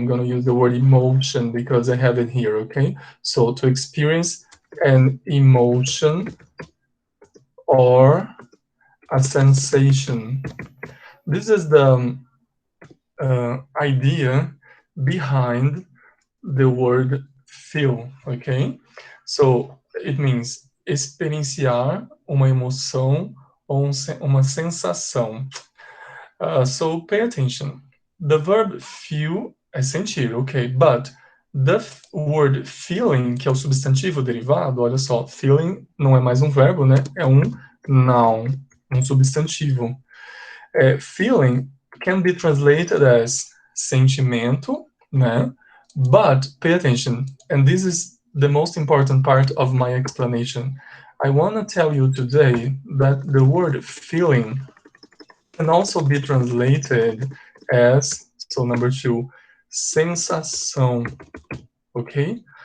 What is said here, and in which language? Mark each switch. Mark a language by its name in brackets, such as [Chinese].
[English] I'm going to use the word emotion because I have it here, okay? So to experience an emotion or a sensation. This is the idea behind the word feel, okay? So it means [Portuguese] experienciar uma emoção ou uma sensação. [English] So pay attention. The verb feel [Portuguese] é sentir, [English] ok? But the word feeling, [Portuguese] que é o substantivo derivado, olha só, feeling não é mais um verbo, né? É um noun, um substantivo. [English] Feeling can be translated as sentimento, né? But pay attention, and this is the most important part of my explanation. I want to tell you today that the word feeling can also be translated as, so number 2, sensação, okay?